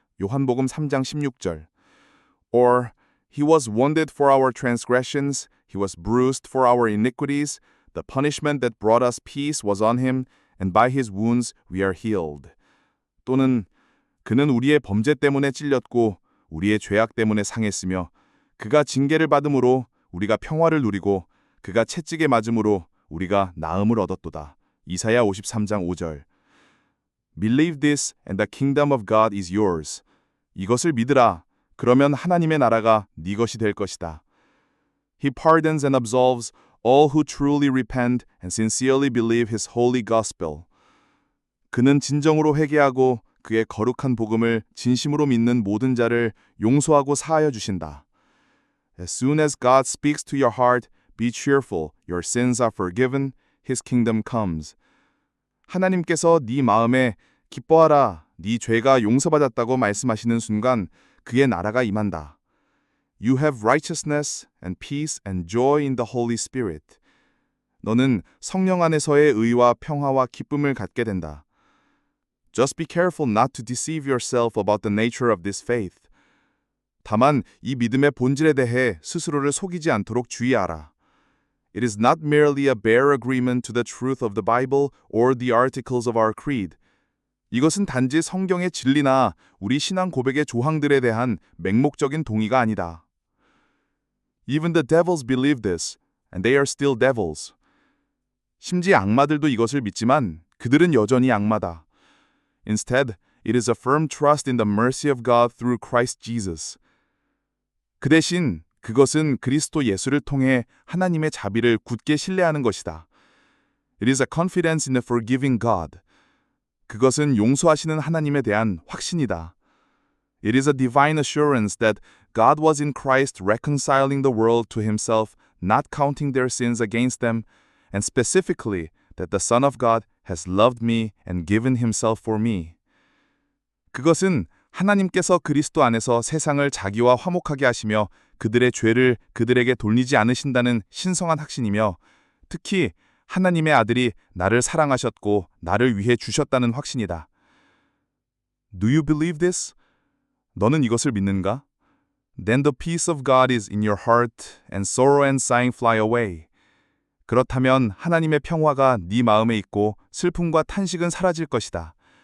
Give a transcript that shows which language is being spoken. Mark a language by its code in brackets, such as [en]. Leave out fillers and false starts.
[ko] 요한복음 3장 16절. [en] Or he was wounded for our transgressions, he was bruised for our iniquities, the punishment that brought us peace was on him, and by his wounds we are healed. [ko] 또는 그는 우리의 범죄 때문에 찔렸고 우리의 죄악 때문에 상했으며 그가 징계를 받음으로 우리가 평화를 누리고 그가 채찍에 맞음으로 우리가 나음을 얻었도다. 이사야 53장 5절. [en] Believe this and the kingdom of God is yours. [ko] 이것을 믿으라. 그러면 하나님의 나라가 네 것이 될 것이다. [en] He pardons and absolves all who truly repent and sincerely believe his holy gospel. [ko] 그는 진정으로 회개하고 그의 거룩한 복음을 진심으로 믿는 모든 자를 용서하고 사하여 주신다. [en] As soon as God speaks to your heart, be cheerful, your sins are forgiven, his kingdom comes. [ko] 하나님께서 네 마음에 기뻐하라, 네 죄가 용서받았다고 말씀하시는 순간 그의 나라가 임한다. [en] You have righteousness and peace and joy in the Holy Spirit. [ko] 너는 성령 안에서의 의와 평화와 기쁨을 갖게 된다. [en] Just be careful not to deceive yourself about the nature of this faith. [ko] 다만 이 믿음의 본질에 대해 스스로를 속이지 않도록 주의하라. [en] It is not merely a bare agreement to the truth of the Bible or the articles of our creed. [ko] 이것은 단지 성경의 진리나 우리 신앙 고백의 조항들에 대한 맹목적인 동의가 아니다. [en] Even the devils believe this, and they are still devils. [ko] 심지어 악마들도 이것을 믿지만 그들은 여전히 악마다. [en] Instead, it is a firm trust in the mercy of God through Christ Jesus. [ko] 그 대신 그것은 그리스도 예수를 통해 하나님의 자비를 굳게 신뢰하는 것이다. [en] It is a confidence in a forgiving God. [ko] 그것은 용서하시는 하나님에 대한 확신이다. [en] It is a divine assurance that God was in Christ reconciling the world to himself, not counting their sins against them, and specifically that the Son of God has loved me and given himself for me. [ko] 그것은 하나님께서 그리스도 안에서 세상을 자기와 화목하게 하시며 그들의 죄를 그들에게 돌리지 않으신다는 신성한 확신이며 특히 하나님의 아들이 나를 사랑하셨고 나를 위해 주셨다는 확신이다. [en] Do you believe this? [ko] 너는 이것을 믿는가? [en] Then the peace of God is in your heart and sorrow and sighing fly away. [ko] 그렇다면 하나님의 평화가 네 마음에 있고 슬픔과 탄식은 사라질 것이다.